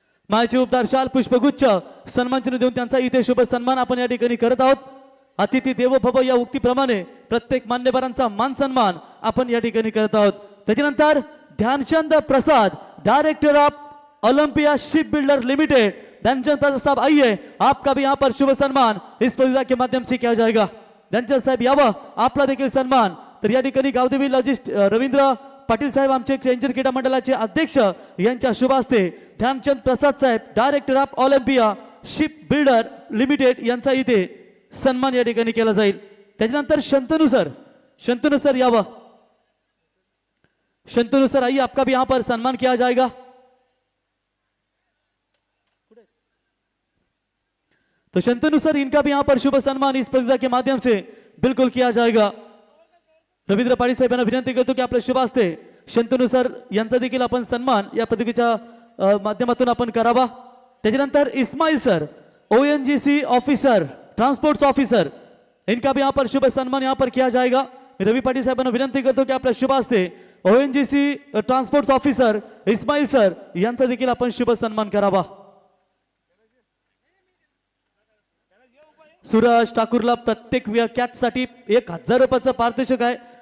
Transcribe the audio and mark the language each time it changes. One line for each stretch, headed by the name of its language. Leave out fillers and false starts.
Marathi: मायचे उपदार शाल पुष्पगुच्छ सन्मानचिन्ह देऊन त्यांचा इथे शुभ सन्मान आपण या ठिकाणी करत आहोत. अतिथी देवो भव या उक्तीप्रमाणे प्रत्येक मान्यवरांचा मान सन्मान आपण या ठिकाणी करत आहोत. त्याच्यानंतर ध्यानचंद प्रसाद, director of Olympia ship builder limited.
Hindi: Dhyanchand प्रसाद साहब आइए, आपका भी यहाँ पर शुभ सन्मान इस स्पर्धा के माध्यम से किया जाएगा.
Marathi: ध्यानचंद साहेब यावं, आपला देखील सन्मान. तर या ठिकाणी गावदेवी लॉजिस्ट रवींद्र पाटील साहेब आमचे स्ट्रेंजर क्रीडा मंडळाचे अध्यक्ष यांच्या शुभ हस्ते ध्यानचंद प्रसाद साहेब, director of Olympia ship builder limited यांचा इथे सन्मान या ठिकाणी केला जाईल. त्याच्यानंतर शंतनु सर यावं.
Hindi: शंतनु सर आइए, आपका भी यहां पर सम्मान किया जाएगा. तो शंतनु सर, इनका भी यहां पर शुभ सम्मान इस स्पर्धा के माध्यम से बिल्कुल किया जाएगा.
Marathi: रवींद्र पाटील साहेब यांना विनंती करतो की आपल्या शुभ हस्ते शंतनु सर यांचा देखील आपण सन्मान या पदवीच्या माध्यमातून आपण करावा. त्याच्यानंतर
Hindi: Ismail sir, ONGC officer, transports officer, इनका भी यहाँ पर शुभ सम्मान यहाँ पर किया जाएगा.
Marathi: रवि पाटील साहेबांना विनंती करतो की आपल्या शुभ हस्ते ONGC transports officer Ismail sir यांचा देखील आपण शुभ सन्मान करावा. सूरज ठाकूरला प्रत्येक कॅचसाठी 1000 रुपयाचं पारितोषिक आहे.